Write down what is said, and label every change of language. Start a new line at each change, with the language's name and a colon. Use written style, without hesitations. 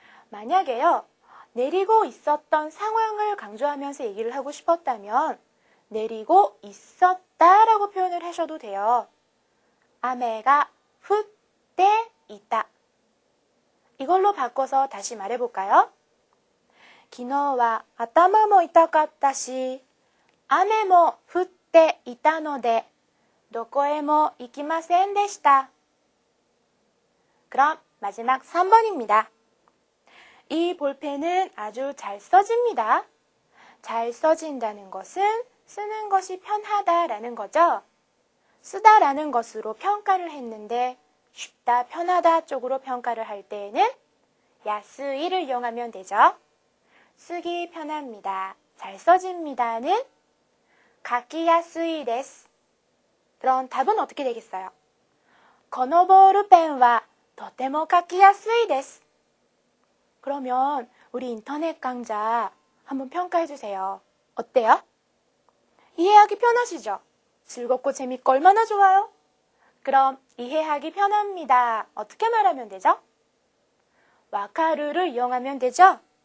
Korean: 만약에요, 내리고 있었던 상황을 강조하면서 얘기를 하고 싶었다면 내리고 있었다라고 표현을 하셔도 돼요. 아메가 훗때 있다. 이걸로 바꿔서 다시 말해볼까요?
Japanese: 昨日は頭も痛かったし、雨も降っていたので、どこへも行きませんでした。
Korean: 그럼 마지막 3번입니다. 이 볼펜은 아주 잘 써집니다. 잘 써진다는 것은 쓰는 것이 편하다라는 거죠. 쓰다라는 것으로 평가를 했는데 쉽다, 편하다 쪽으로 평가를 할 때에는 야스이를 이용하면 되죠. 쓰기 편합니다. 잘 써집니다는 가키야스이 데스. 그럼 답은 어떻게 되겠어요?
Japanese: このボールペンはとても書きやすいです.
Korean: 그러면 우리 인터넷 강좌 한번 평가해 주세요. 어때요? 이해하기 편하시죠? 즐겁고 재밌고 얼마나 좋아요? 그럼 이해하기 편합니다. 어떻게 말하면 되죠? 와카루를 이용하면 되죠?